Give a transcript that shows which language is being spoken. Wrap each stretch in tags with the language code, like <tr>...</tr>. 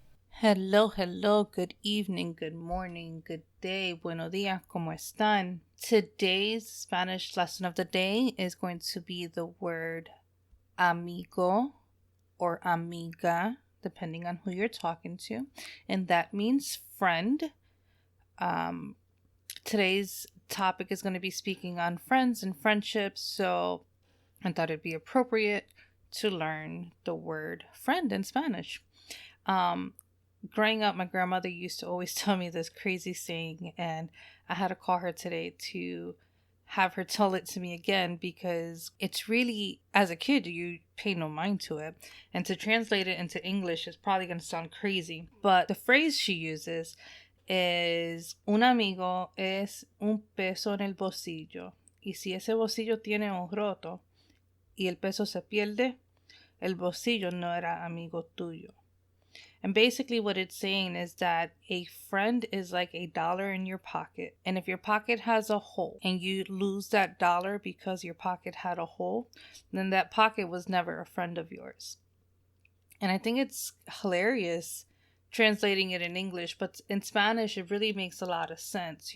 <en>Hello, hello, good evening, good morning, good day,</en> <es>buenos días, ¿cómo están?</es> <en>Today's Spanish lesson of the day is going to be the word amigo or amiga, depending on who you're talking to, and that means friend. Um, Today's topic is going to be speaking on friends and friendships, so I thought it'd be appropriate to learn the word friend in Spanish. Um, Growing up, my grandmother used to always tell me this crazy saying, and I had to call her today to have her tell it to me again because it's really, as a kid, you pay no mind to it. And to translate it into English is probably going to sound crazy, but the phrase she uses</en> <es>es un amigo es un peso en el bolsillo. Y si ese bolsillo tiene un roto y el peso se pierde, el bolsillo no era amigo tuyo.</es> <en>And basically, what it's saying is that a friend is like $1 in your pocket. And if your pocket has a hole and you lose that dollar because your pocket had a hole, then that pocket was never a friend of yours. And I think it's hilarious translating it in English, but in Spanish, it really makes a lot of sense.</en>